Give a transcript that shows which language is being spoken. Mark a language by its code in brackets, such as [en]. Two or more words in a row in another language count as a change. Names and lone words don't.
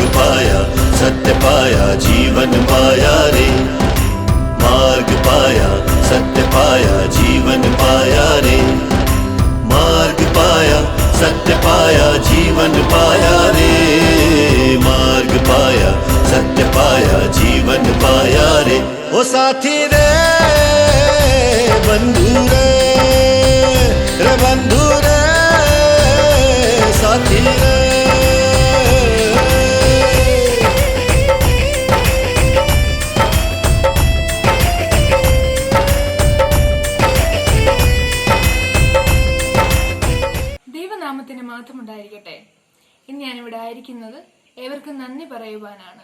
[hi] पाया, सत्य पाया, जीवन पाया रे, मार्ग पाया, सत्य पाया, जीवन पाया रे, मार्ग पाया, सत्य पाया, जीवन पाया रे, मार्ग पाया, सत्य पाया, जीवन पाया रे। ओ साथी रे, बंधु रे, रे बंधु रे, साथी रे। [ml] ദൈവനാമത്തിന് മാത്രമുണ്ടായിരിക്കട്ടെ. ഇന്ന് ഞാനിവിടെ ആയിരിക്കുന്നത് ഏവർക്കും നന്ദി പറയുവാനാണ്.